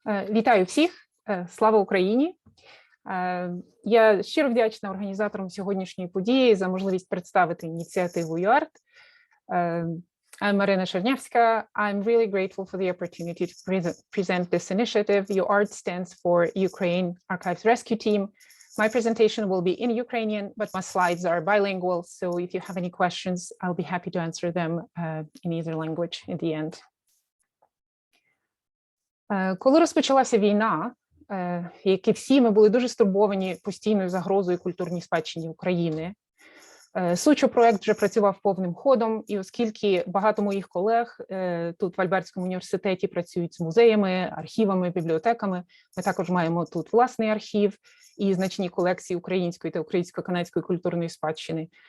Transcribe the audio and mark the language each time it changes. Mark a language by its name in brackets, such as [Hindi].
[Ukrainian] Вітаю всіх. Слава Україні. Я щиро вдячна організаторам сьогоднішньої події за можливість представити ініціативу SaveUCHdigital. [English] I'm Marina Czerniawska. I'm really grateful for the opportunity to present this initiative. SaveUCHdigital stands for Ukraine Archives Rescue Team. My presentation will be in Ukrainian, but my slides are bilingual, so if you have any questions, I'll be happy to answer them in either language in the end. [Ukrainian] Коли розпочалася війна, як і всі, ми були дуже стурбовані постійною загрозою культурній спадщині України. SaveUCHdigital вже працював повним ходом, і оскільки багато моїх колег тут в Альбертському університеті працюють з музеями, архівами, бібліотеками, ми також маємо тут власний архів і значні колекції української та українсько-канадської культурної спадщини.